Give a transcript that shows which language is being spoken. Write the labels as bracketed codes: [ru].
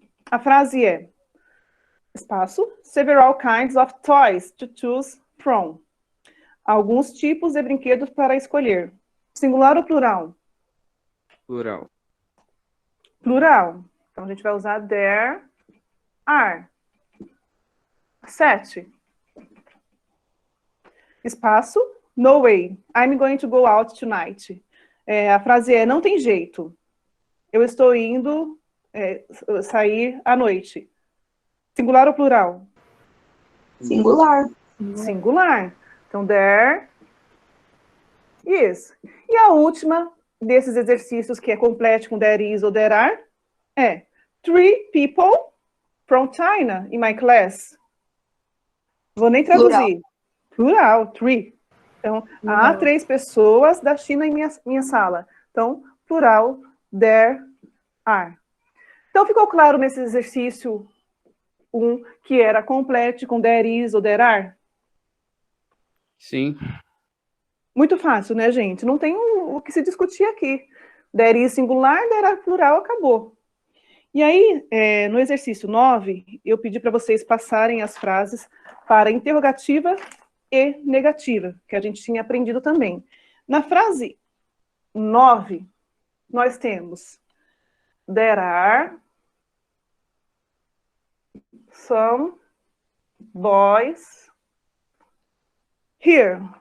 [pt] A frase é, espaço, [en] several kinds of toys to choose from. [pt] Alguns tipos de brinquedos para escolher. Singular ou plural? Plural. Plural. Então, a gente vai usar there are. 7. [en] Espaço, no way. I'm going to go out tonight. [pt] A frase é, não tem jeito. Eu estou indo sair à noite. Singular ou plural? Singular. Singular. Então, there is. E a última desses exercícios que é complete com there is ou there are é [en] 3 people from China in my class. [pt] Vou nem traduzir. Plural, 3. Então, há 3 pessoas da China em minha sala. Então, plural, there are. Então, ficou claro nesse exercício 1 que era complete com there is ou there are? Sim. Muito fácil, né, gente? Não tem o que se discutir aqui. [en] There is singular, there are plural, [pt] acabou. E aí, no exercício 9, eu pedi para vocês passarem as frases para interrogativa e negativa, que a gente tinha aprendido também. Na frase 9, nós temos [en] there are some boys here.